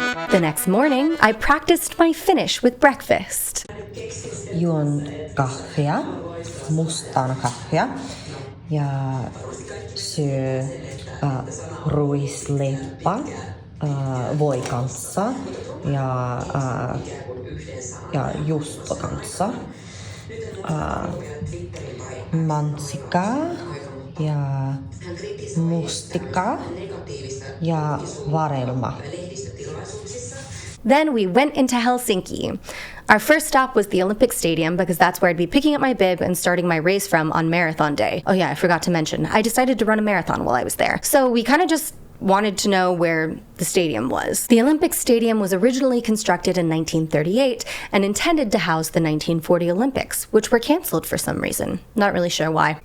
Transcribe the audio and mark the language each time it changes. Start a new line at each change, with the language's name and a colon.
English: The next morning, I practiced my Finnish with breakfast.
Finnish: Juon kahvia, mustaa kahvia ja syö ruisleipää voi kanssa ja juusto kanssa, mansikaa ja mustikaa ja varelma.
English: Then we went into Helsinki. Our first stop was the Olympic Stadium because that's where I'd be picking up my bib and starting my race from on marathon day. Oh yeah, I forgot to mention, I decided to run a marathon while I was there. So we kind of just wanted to know where the stadium was. The Olympic Stadium was originally constructed in 1938 and intended to house the 1940 Olympics, which were canceled for some reason. Not really sure why.